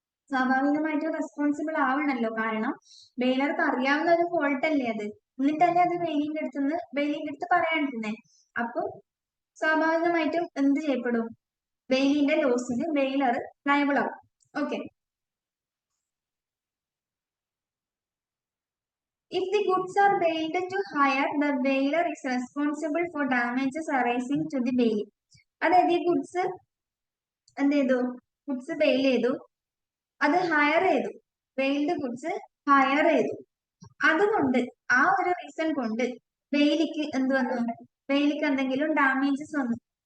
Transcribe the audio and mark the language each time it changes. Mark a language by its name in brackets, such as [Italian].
[Malayalam] സ്വാഭാവികമായിട്ടും റെസ്പോൺസിബിൾ ആവണല്ലോ, കാരണം ബെയിലർക്ക് അറിയാവുന്ന ഒരു ഫോൾട്ട് അല്ലേ അത്, എന്നിട്ടല്ലേ അത് ബെയിലിന്റെ അടുത്ത് പറയാണ്ടിരുന്നേ. അപ്പൊ സ്വാഭാവികമായിട്ടും എന്ത് ചെയ്യപ്പെടും, ബെയിലിന്റെ ലോസിന് ബെയിലർ ലയബിൾ ആവും. Okay, [English] If the goods are bailed to hire, the bailer is responsible for damages arising to the bailey. [Malayalam] അതായത് ഈ ഗുഡ്സ് എന്ത് ചെയ്തു, ഗുഡ്സ് ബെയിൽ ചെയ്തു, അത് ഹയർ ചെയ്തു, ബെയിൽഡ് ഗുഡ്സ് ഹയർ ചെയ്തു, അതുകൊണ്ട് ആ ഒരു റീസൺ കൊണ്ട് ബെയിലിക്ക് എന്ത് വന്നു, ബെയിലിക്ക് എന്തെങ്കിലും ഡാമേജസ് വന്നു.